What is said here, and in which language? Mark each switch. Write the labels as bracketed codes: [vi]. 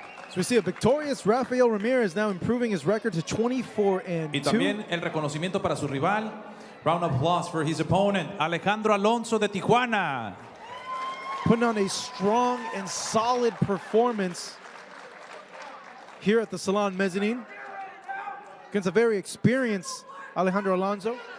[en] So we see a victorious Rafael Ramirez now improving his record to 24-2. [es] Y también el reconocimiento para su rival. [en] Round of applause for his opponent, Alejandro Alonso de Tijuana. Putting on a strong and solid performance here at the Salon Mezzanine against a very experienced Alejandro Alonso.